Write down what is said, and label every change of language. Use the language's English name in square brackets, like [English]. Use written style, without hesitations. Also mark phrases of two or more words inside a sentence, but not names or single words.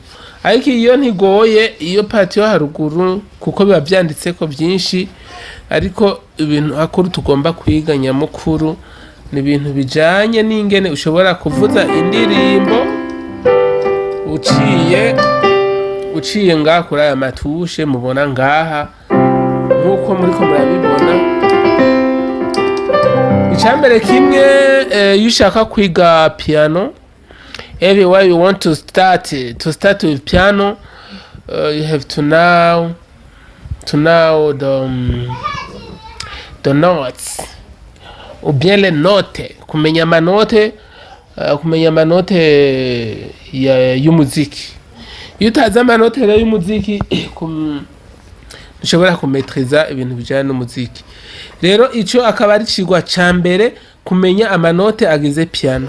[Rundi] Ariko iyo ntigoye iyo parti yo haruguru kuko biba byanditseko byinshi, ariko ibintu hakuru tugomba kwiga nyamukuru ni ibintu bijanye n'ingene ushobora kuvuza indirimbo uciye ngaha kuri aya matushe mubona ngaha nk'uko muriko murabibona. Icambere kimwe iyo ushaka kwiga piano, [English] everywhere you want to start with piano, you have to know the notes [French] ou bien les notes, [Rundi] kumenya amanote y'umuziki. Iyo utazi amanote y'umuziki ushobora kumetriza ibintu bijanye n'umuziki. Rero ico akaba ari cigwa ca mbere, kumenya amanote agize piano.